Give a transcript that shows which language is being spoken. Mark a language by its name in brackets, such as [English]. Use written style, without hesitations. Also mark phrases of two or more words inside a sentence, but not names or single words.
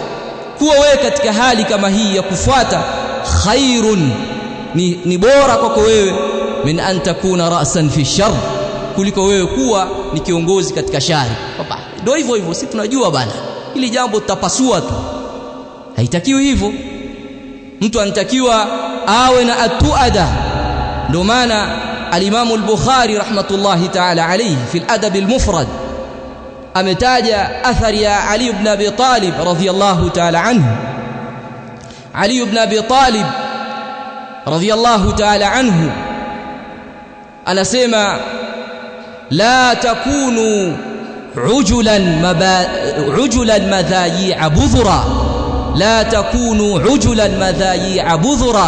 [Swahili] Kuwa wewe katika hali kama hii ya kufuata, khairun, ni bora kwako wewe, [Arabic] من أن تكون رأساً في شر, [Swahili] kuliko wewe kuwa ni kiongozi katika shari. Papa ndio hivyo hivyo, sisi tunajua bana, ili jambo tutapasua tu. Haitakiwi hivyo. Mtu anatakiwa awe na atuada. Ndio maana al-Imam al-Bukhari [Arabic] رحمة الله تعالى عليه في الأدب المفرد [Swahili] ametaja athari ya Ali ibn Abi Talib [Arabic] رضي الله تعالى عنه. [Swahili] Ali ibn Abi Talib [Arabic] رضي الله تعالى عنه [Swahili] anasema [Arabic] لا تكونوا عجلاً مذاييع بذراً, لا تكونوا عجلاً مذاييع بذراً.